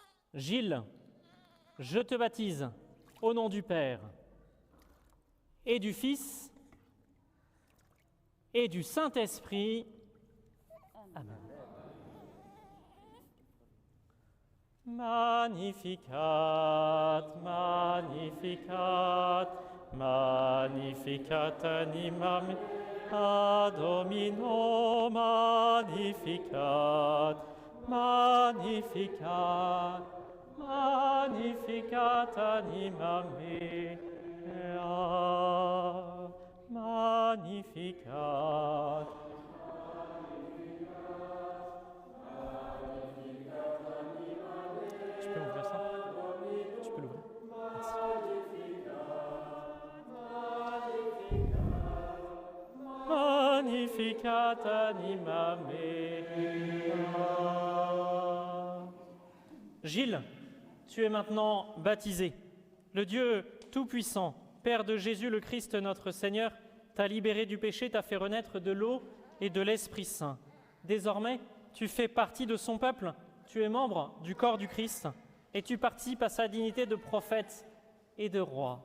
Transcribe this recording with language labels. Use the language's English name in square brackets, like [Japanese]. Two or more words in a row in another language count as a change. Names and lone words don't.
[French] Gilles, je te baptise au nom du Père et du Fils et du Saint-Esprit. Amen. [Latin] Magnificat, magnificat, magnificat animam ad Domino, magnificat, magnificat, magnificat animam mea, magnificat. [French] Tu peux ouvrir ça? Tu peux l'ouvrir? Merci. [Latin] Magnificat anima mea. [French] Gilles, tu es maintenant baptisé. Le Dieu Tout-Puissant, Père de Jésus le Christ notre Seigneur, t'a libéré du péché, t'a fait renaître de l'eau et de l'Esprit Saint. Désormais, tu fais partie de son peuple, tu es membre du corps du Christ et tu participes à sa dignité de prophète et de roi.